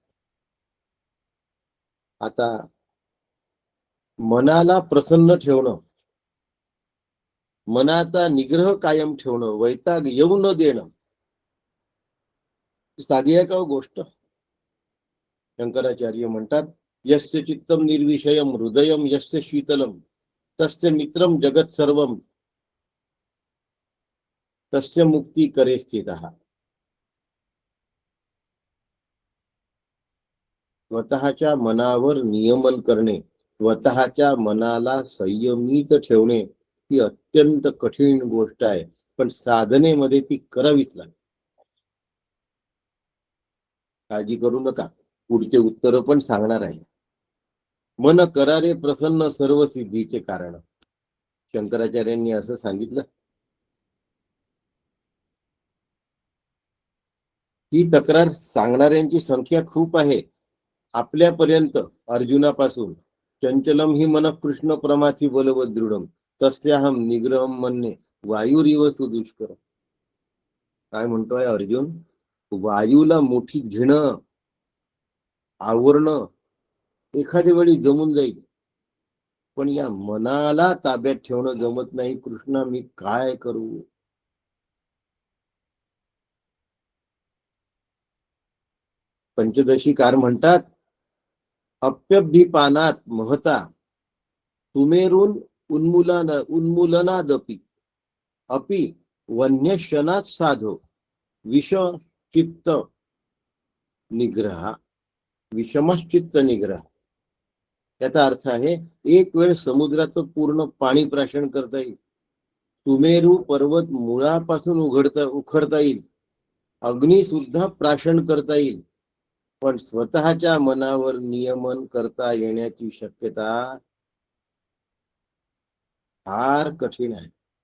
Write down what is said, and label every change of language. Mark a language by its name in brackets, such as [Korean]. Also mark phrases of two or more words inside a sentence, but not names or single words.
[Marathi] आता मनाला प्रसन्न ठेवणं, मनाचा निग्रह कायम ठेवणं, वैताग येऊ न देणं, साधी आहे का हो गोष्ट? शंकराचार्य म्हणतात, [Sanskrit] यस्य चित्तम निर्विषयम हृदयम यस्य शीतलम तस्य मित्रम जगत सर्वम तस्य मुक्ती करे स्थितः. [Marathi] स्वतःच्या मनावर नियमन करणे, स्वतःच्या मनाला संयमित ठेवणे ही अत्यंत कठीण गोष्ट आहे, पण साधनेमध्ये ती करावीच लागते. काळजी करू नका, पुढचे उत्तर पण सांगणार आहे. मन करारे प्रसन्न सर्व सिद्धीचे कारण. शंकराचार्यांनी असं सांगितलं. ही तक्रार सांगणाऱ्यांची संख्या खूप आहे. आपल्यापर्यंत अर्जुनापासून [Sanskrit] चंचलम ही मन कृष्ण प्रमाची बलवत दृढम तस्याहम निग्रहम म्हणणे वायुरिव सुदुष्कर. [Marathi] काय म्हणतोय अर्जुन? वायूला मुठीत घेणं, आवरणं एखाद्या वेळी जमून जाईल, पण या मनाला ताब्यात ठेवणं जमत नाही. कृष्णा, मी काय करू? पंचदशीकार म्हणतात, [Sanskrit] अप्यब्धिपानात महता सुमेरून उन्मूलनादपि अपि वन्यशनात साधो विषचित्त निग्रह. विषमश्चित्त निग्रह [Marathi] याचा अर्थ आहे, एक वेळ समुद्राचं पूर्ण पाणी प्राशन करता येईल, सुमेरू पर्वत मुळापासून उखडता येईल, अग्नी सुद्धा प्राशन करता येईल, पण स्वतःच्या मनावर नियमन करता येण्याची शक्यता फार कठीण आहे.